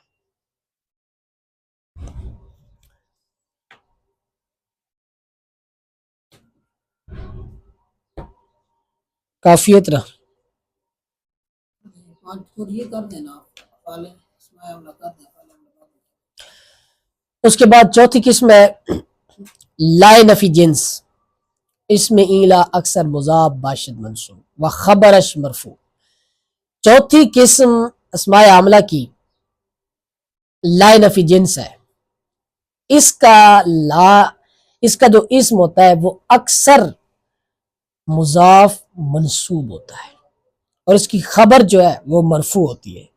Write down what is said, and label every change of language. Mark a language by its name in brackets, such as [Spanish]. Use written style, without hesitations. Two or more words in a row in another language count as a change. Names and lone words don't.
[Urdu] کافیت رہا۔ اس کے بعد چوتھی قسم ہے لائے نفی جنس، اس میں ایلا [Persian] اکثر مضاف باشد منصوب و خبرش مرفوع۔ [Urdu] چوتھی قسم اسماء عاملہ کی لائے نفی جنس ہے۔ اس کا جو اسم ہوتا ہے وہ اکثر مضاف منصوب ہوتا ہے، اور اس کی خبر جو ہے وہ مرفوع ہوتی ہے۔